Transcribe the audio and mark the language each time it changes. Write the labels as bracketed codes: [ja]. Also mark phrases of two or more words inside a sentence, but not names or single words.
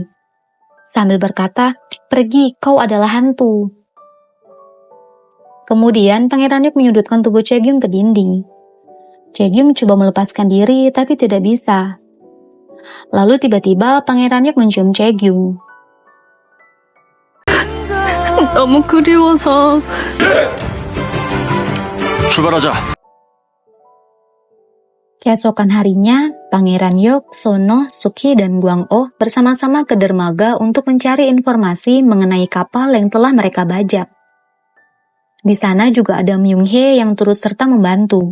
[id] Sambil berkata, "Pergi, kau adalah hantu." Kemudian Pangeran Yok menyudutkan tubuh Chaegyung ke dinding. Chaegyung coba melepaskan diri tapi tidak bisa. Lalu tiba-tiba Pangeran Yok mencium Chaegyung. [ko] 너무 그리워서. 출발하자. [id] Keesokan harinya, Pangeran Yok, Sono, Sukhi, dan Gwang-oh bersama-sama ke dermaga untuk mencari informasi mengenai kapal yang telah mereka bajak. Di sana juga ada Myung-hye yang turut serta membantu.